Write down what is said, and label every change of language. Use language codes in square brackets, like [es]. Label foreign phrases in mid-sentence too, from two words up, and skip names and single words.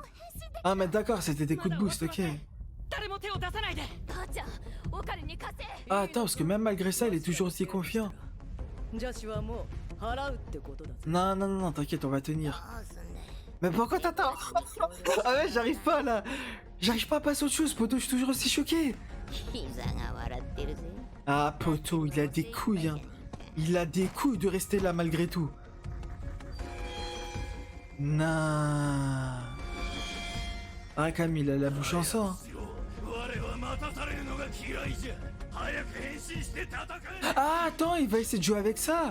[fr] Ah, mais d'accord, c'était des coups de boost, ok. Ah, attends, parce que même malgré ça, il est toujours aussi confiant. Non, t'inquiète, on va tenir. Mais pourquoi t'attends? Ah ouais, j'arrive pas là. J'arrive pas à passer à autre chose, poto, je suis toujours aussi choqué. [ja] 膝が笑ってるぜ。 [fr] Ah, poto, il a des couilles, hein. Il a des couilles de rester là malgré tout. Non. Ah, Camille, il a la bouche en sang. Hein. Ah, attends, il va essayer de jouer avec ça.